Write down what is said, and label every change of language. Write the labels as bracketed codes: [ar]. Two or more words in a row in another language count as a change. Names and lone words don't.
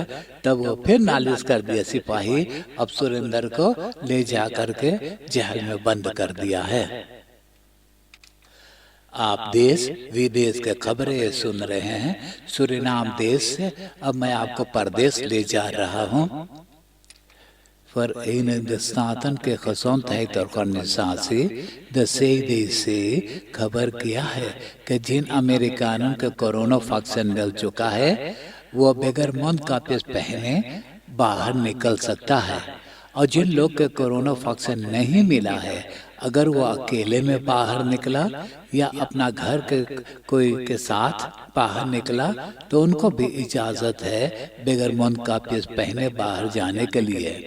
[hns] तब वो फिर नालिश कर दिया सिपाही। अब सुरेंद्र को ले जा करके जेल में बंद कर दिया है। आप देश विदेश के खबरें सुन रहे हैं सूरीनाम देश से। अब मैं आपको परदेश ले जा रहा हूँ। [nl] Verenigde de Staten [hns] के [nl] gezondheid organisatie de CDC [hns] खबर किया है कि जिन अमेरिकनों के कोरोना वैक्सीन मिल चुका है वो बगैर मुंह कपड़े पहने बाहर निकल सकता है। और जिन लोग के कोरोना वैक्सीन नहीं मिला है, अगर वो अकेले में बाहर निकला या अपना घर के कोई के साथ बाहर निकला तो उनको भी इजाजत है बगैर मुंह कपड़े पहने बाहर जाने के लिए।